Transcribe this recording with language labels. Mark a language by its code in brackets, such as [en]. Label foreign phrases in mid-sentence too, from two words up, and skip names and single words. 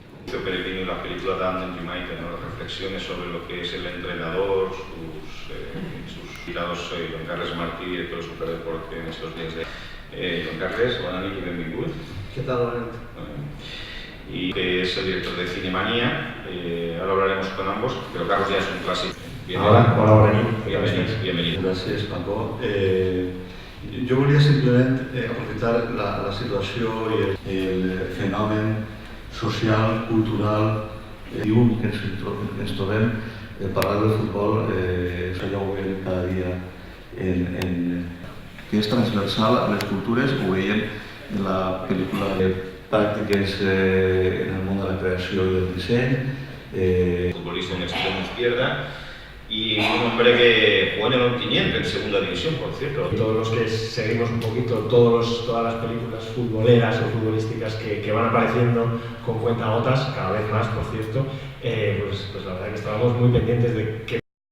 [es] Pellegrino y la película de Andrew Michael, ¿no? Reflexiones sobre lo que es el entrenador, sus tirados, Joan Carles Martí, director de Superdeporte en estos días de Joan Carles, [ca] bona nit i benvingut. [es] ¿Qué tal, Laurent? Y que es el director de Cinemanía. Ahora hablaremos con ambos, pero Carlos ya es un clásico. Hola, Bienvenido. [ca] Gràcies, Paco. Jo volia simplement aprofitar la situació i el fenomen social, cultural i únic que ens trobem. Parlar del futbol, això ja ho veiem cada dia, que és transversal a les cultures. Ho veiem en la pel·lícula de pràctiques en el món de la creació i del disseny. [es] Futbolista en extremo izquierda y un hombre que juega en el Ontinyent, en segunda división, por cierto. Todos los que seguimos un poquito todas las películas futboleras o futbolísticas que van apareciendo con cuentagotas, cada vez más, por cierto, pues la verdad que estábamos muy pendientes de que